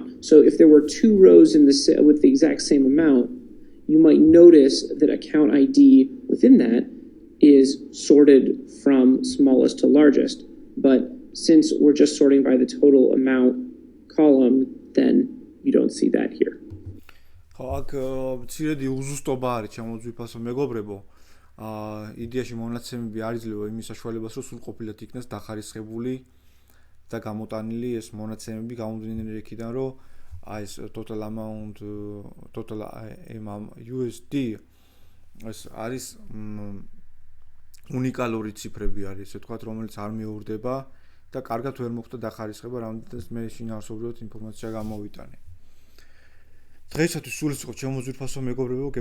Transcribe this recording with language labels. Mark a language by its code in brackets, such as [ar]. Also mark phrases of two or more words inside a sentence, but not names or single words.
[en] So if there were two rows with the exact same amount, you might notice that account ID within that is sorted from smallest to largest. But since we're just sorting by the total amount column, then you don't see that here. [ka] ხო, აქ მცირედი უზუსტობა არის ჩამოძვიფასო მეგობრებო. იდეაში მონაცემები არ იძლევა იმის საშუალებას, რომ სრულყოფილად იქნას დახარისხებული და გამოტანილი ეს მონაცემები გამომდინარე იქიდან, რომ აი ეს [en] total amount total USD [ka] ეს არის უნიკალური ციფრები არის, ესე ვთქვათ, რომელიც არ მეურდება და კარგად ვერ მოხდა დახარისხება, რამდენიც მე შინაარსობრივად ინფორმაცია გამოვიტანე. დღეისათვის სულ ეს იყო ჩემო ძვირფასო მეგობრებო.